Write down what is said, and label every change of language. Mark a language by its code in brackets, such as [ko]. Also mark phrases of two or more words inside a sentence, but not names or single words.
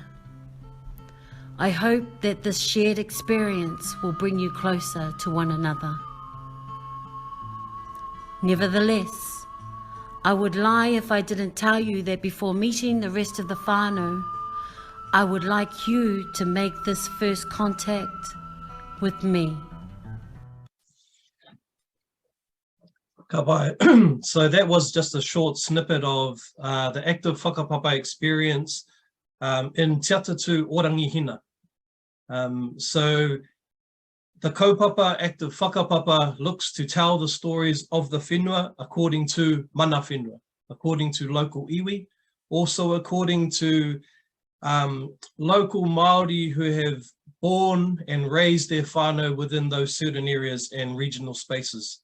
[en] I hope that this shared experience will bring you closer to one another. Nevertheless, I would lie if I didn't tell you that before meeting the rest of the whānau, I would like you to make this first contact with me. [mi] Ka pai. [en] So that was just a short snippet of the Active Whakapapa experience in Te Atatū Orangi Hina. So the kaupapa Active Whakapapa looks to tell the stories of the whenua according to [mi] Mana Whenua, [en] according to local iwi, also according to local Māori who have born and raised their whānau within those certain areas and regional spaces.